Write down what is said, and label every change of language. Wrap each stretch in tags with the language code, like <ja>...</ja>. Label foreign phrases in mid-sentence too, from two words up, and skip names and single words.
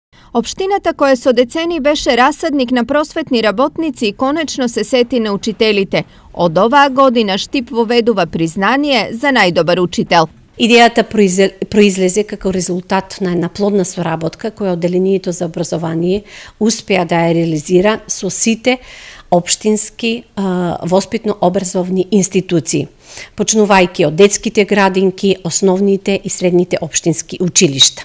<mk>Општината која со децении беше расадник на просветни работници конечно се сети на учителите. Од ова година Штип воведува признание за најдобар учител. Идејата произлезе како резултат на една плодна соработка која Одделението за образование успеа да ја реализира со сите општински воспитно-образовни институции, почнувајќи од детските градинки, основните и средните општински училишта.</mk>